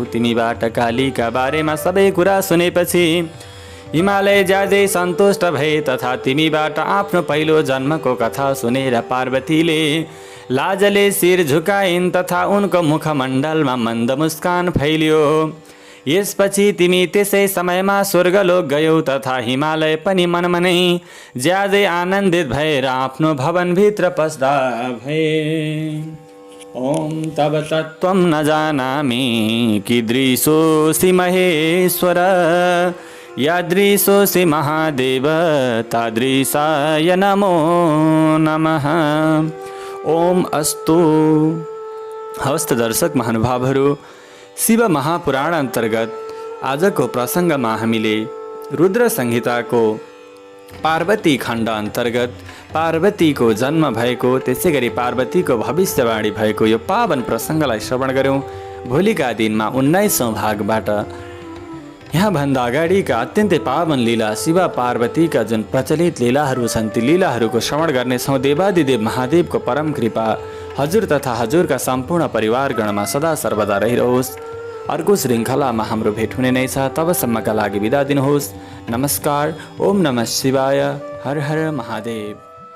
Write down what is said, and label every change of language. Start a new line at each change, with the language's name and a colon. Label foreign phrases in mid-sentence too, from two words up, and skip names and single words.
Nepali: तिमीबाट कालीका बारेमा सबै कुरा सुनेपछि हिमालय ज्यादै सन्तुष्ट भए तथा तिमीबाट आफ्नो पहिलो जन्मको कथा सुनेर पार्वतीले लाजले शिर झुकाइन् तथा उनको मुखमण्डलमा मन्द मुस्कान फैलियो। यसपछि तिमी त्यसै समयमा स्वर्गलोक गयौ तथा हिमालय पनि मनमा नै ज्यादै आनन्दित भएर आफ्नो भवनभित्र पस्दा भए।
Sanskrit: ओम तब तत्त्वं न जानामि कीदृशोऽसि महेश्वर, यादृशोऽसि महादेव तादृशाय नमो नमः। ओम अस्तु।
Nepali: हवस् त दर्शक महानुभावहरू, शिव महापुराण अन्तर्गत आजको प्रसङ्गमा हामीले रुद्र संहिताको पार्वती खण्ड अन्तर्गत पार्वतीको जन्म भएको, त्यसै गरी पार्वतीको भविष्यवाणी भएको यो पावन प्रसङ्गलाई श्रवण गऱ्यौँ। भोलिका दिनमा 19औँ भागबाट यहाँभन्दा अगाडिका अत्यन्तै पावन लीला शिव पार्वतीका जुन प्रचलित लीलाहरू छन् ती लीलाहरूको श्रवण गर्नेछौँ। देवादिदेव महादेवको परम कृपा हजुर तथा हजुरका सम्पूर्ण परिवारगणमा सदा सर्वदा रहिरहोस्। अर्को श्रृङ्खलामा हाम्रो भेट हुने नै छ। तबसम्मका लागि बिदा दिनुहोस्।
Sanskrit: नमस्कार। ओम नमः शिवाय। हर हर महादेव।